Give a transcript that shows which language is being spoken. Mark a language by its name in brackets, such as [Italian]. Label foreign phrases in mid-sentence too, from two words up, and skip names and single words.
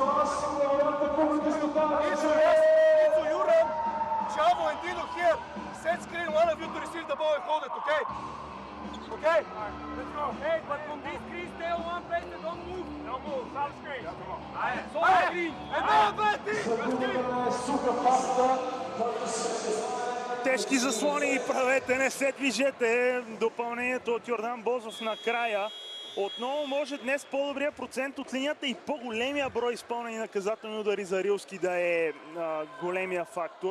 [English] Into you run. Chavo and Dino here. Set screen, one of you to receive the ball and hold it, okay? Okay? Let's go. Hey, but from this screen, stay on one place and don't move. Don't move. Some screen. So screen. And now [Bulgarian] Тежки заслони и правете, не се движете. Допълнението от Йордан Бозов накрая. Отново може днес по-добрия процент от линията и по-големия брой изпълнени наказателни удари за Рилски да е големия фактор.